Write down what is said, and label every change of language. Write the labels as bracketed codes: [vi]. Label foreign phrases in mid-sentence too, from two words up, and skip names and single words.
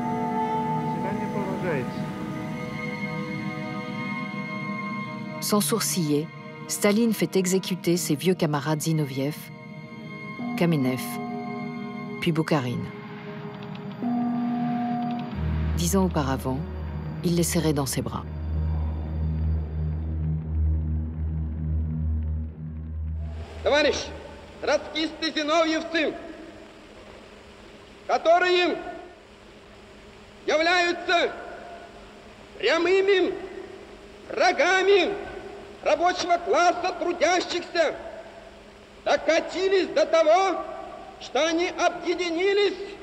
[fr] Sans sourciller, Staline fait exécuter ses vieux camarades Zinoviev, Kamenev, puis Boukharine. 10 ans auparavant, il les serrait dans ses bras. [ru] Товарищи, троцкисты-зиновьевцы, которые являются прямыми врагами рабочего класса трудящихся, докатились до того, что они объединились